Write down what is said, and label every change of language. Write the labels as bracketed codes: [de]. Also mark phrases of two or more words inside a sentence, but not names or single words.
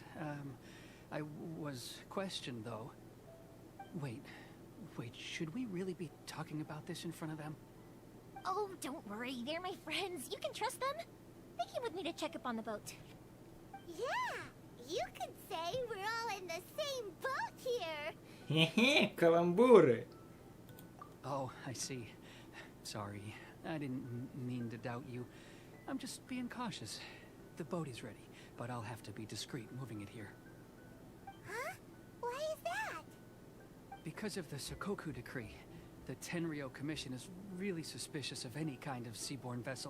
[en] I was questioned, though. Wait, should we really be talking about this in front of them? Oh, don't worry, they're my friends. You can trust them. They came with me to check up on the boat. Yeah, you could say we're all in the same boat here. Хе-хе, каламбуры. Oh, I see. Sorry, I didn't mean to doubt you. I'm just being cautious. The boat is ready, but I'll have to be discreet moving it here. Huh? Why is that? Because of the Sokoku decree, the Tenryo Commission is really suspicious of any kind of seaborne vessel.